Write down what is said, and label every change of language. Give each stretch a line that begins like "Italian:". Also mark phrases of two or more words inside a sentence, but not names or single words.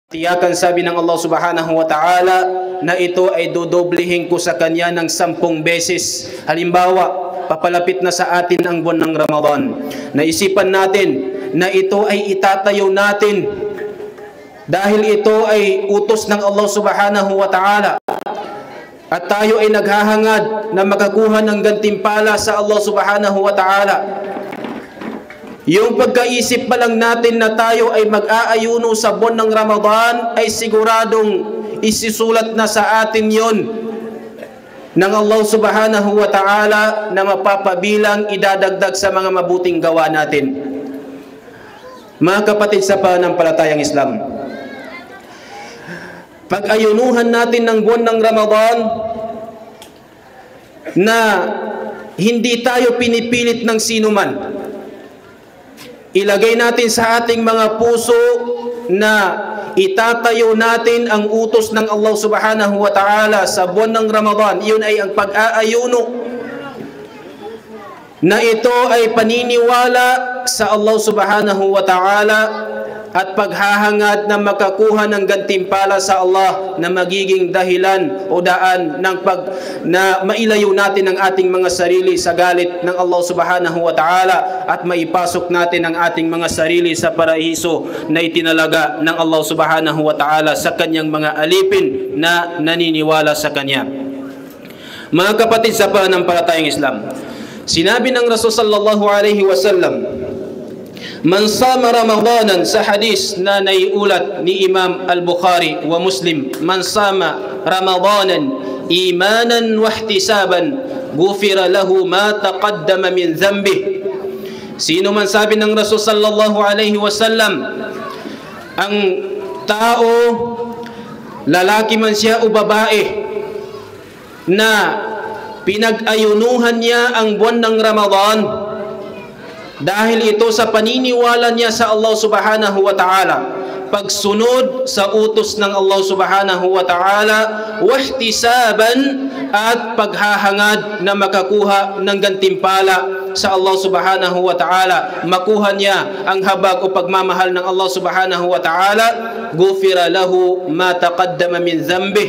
Filipino: Tiyakan sabi ng
Arabic: الله سبحانه وتعالى
Filipino: na ito ay dodoblihin ko sa kanya ng 10 beses. Halimbawa, papalapit na sa atin ang buwan ng Ramadan. Naisipan natin na ito ay itatayo natin dahil ito ay utos ng
Arabic: الله سبحانه وتعالى.
Filipino: At tayo ay naghahangad na makakuha ng gantimpala sa
Arabic: الله سبحانه وتعالى.
Filipino: Yung pagkaisip pa lang natin na tayo ay mag-aayuno sa buwan ng Ramadan ay siguradong isisulat na sa atin yon ng
Arabic: الله سبحانه وتعالى
Filipino: na mapapabilang idadagdag sa mga mabuting gawa natin. Mga kapatid sa pananampalatayang Islam, pag-ayunuhan natin ng buwan ng Ramadan na hindi tayo pinipilit ng sinuman. Ilagay natin sa ating mga puso na itatayo natin ang utos ng
Arabic: الله سبحانه وتعالى
Filipino: sa buwan ng Ramadan. Iyon ay ang pag-aayuno na ito ay paniniwala sa
Arabic: الله سبحانه وتعالى
Filipino: at paghahangad na makakuha ng gantimpala sa Allah na magiging dahilan o daan na mailayo natin ang ating mga sarili sa galit ng
Arabic: الله سبحانه وتعالى
Filipino: at maipasok natin ang ating mga sarili sa paraiso na itinalaga ng
Arabic: الله سبحانه وتعالى
Filipino: sa kanyang mga alipin na naniniwala sa kanya. Mga kapatid sa pananampalatayang Islam, sinabi ng Rasul
Arabic: صلى الله عليه وسلم, من صام رمضان,
Filipino: sa hadis na naiulat ni Imam Al-Bukhari wa Muslim,
Arabic: من صام رمضان إيمانا واحتسابا غفر له ما تقدم من ذنبه.
Filipino: Sino man, sabi ng Rasul
Arabic: صلى الله عليه وسلم,
Filipino: ang tao, lalaki man siya o babae, na pinag-ayunuhan niya ang buwan ng Ramadan dahil ito sa paniniwala niya sa
Arabic: الله سبحانه وتعالى,
Filipino: pagsunod sa utos ng
Arabic: الله سبحانه وتعالى,
Filipino: wahtisaban, at paghahangad na makakuha ng gantimpala sa
Arabic: الله سبحانه وتعالى,
Filipino: makuha niya ang habag o pagmamahal ng
Arabic: الله سبحانه وتعالى, غفر له ما تقدم من ذنبه.